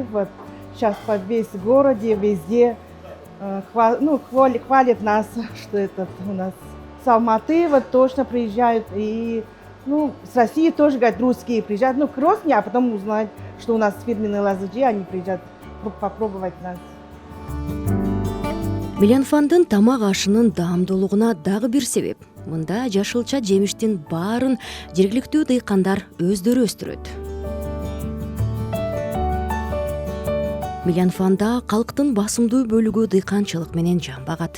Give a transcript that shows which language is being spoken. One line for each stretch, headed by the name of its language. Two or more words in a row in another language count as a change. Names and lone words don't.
Russian: Вот сейчас по весь городе, везде хвалят нас, что этот у нас с Алматы вот точно приезжают, и с России тоже, говорят, русские приезжают, к Росне, а потом узнать, что у нас фирменный лазджи, они приезжают попробовать нас.
Kyrgyz: Милянфандын тамак ашынын даамдуулугуна дагы бир себеп. Мында жашылча жемиштин баарын жергиликтүү дыйкандар өздөрү өстүрөт. Милянфанда калктын басымдуу бөлүгү дыйканчылык менен жан багат.